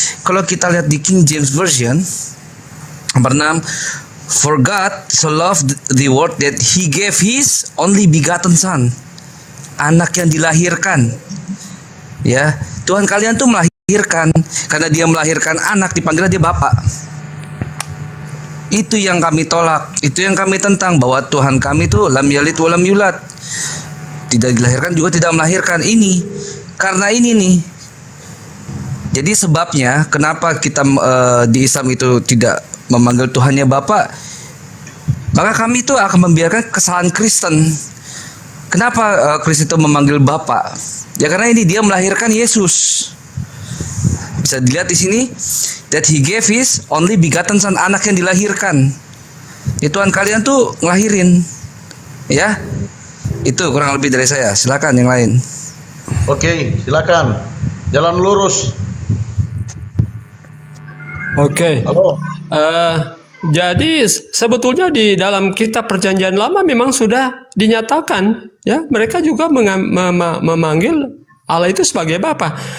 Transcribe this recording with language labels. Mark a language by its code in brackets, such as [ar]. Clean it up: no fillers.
[id] Kalau kita lihat di King James Version nomor 6, [en] for God so loved the world that he gave his only begotten son. [id] Anak yang dilahirkan. Ya, Tuhan kalian tuh melahirkan, karena dia melahirkan anak dipanggilnya dia Bapa. Itu yang kami tolak, itu yang kami tentang, bahwa Tuhan kami tuh [ar] lam yalid wa lam yulad. [id] Tidak dilahirkan juga tidak melahirkan. Ini karena ini nih. Jadi sebabnya kenapa kita di Islam itu tidak memanggil Tuhannya Bapa, maka kami itu akan membiarkan kesalahan Kristen. Kenapa Kristen itu memanggil Bapa? Ya karena ini dia melahirkan Yesus. Bisa dilihat di sini, [en] that he gave his only begotten son, [id] anak yang dilahirkan. Ya Tuhan kalian tuh ngelahirin. Ya. Itu kurang lebih dari saya. Silakan yang lain. Oke, silakan. Jalan lurus. Oke. Halo. Jadi sebetulnya di dalam kitab Perjanjian Lama memang sudah dinyatakan ya, mereka juga memanggil Allah itu sebagai Bapa.